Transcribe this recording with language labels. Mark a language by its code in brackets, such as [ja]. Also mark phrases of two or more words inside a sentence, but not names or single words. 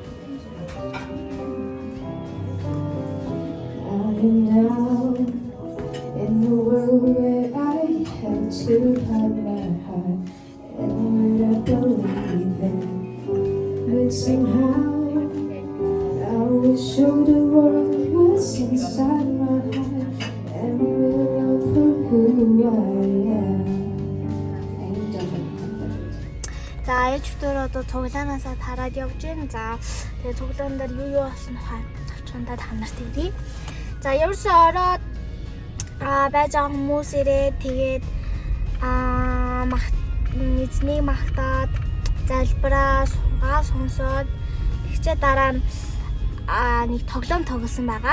[en] I am now in the world where I have to hide my heart and what I believe in. But somehow I will show the world what's inside my heart and will love for who I am. [mn] За ээжтөр одоо цуглаанаасаа тараад явж байна. За тэгээ цуглаан дээр юу болсон товчхондоо та нарт хэлье. За ерөөсөө ороод байж байгаа хүмүүс ирээд тэгээд эзнийг магтаад залбираа суугаа сонсоод тэгчээ дараа нь нэг тоглоом тоглосон байгаа.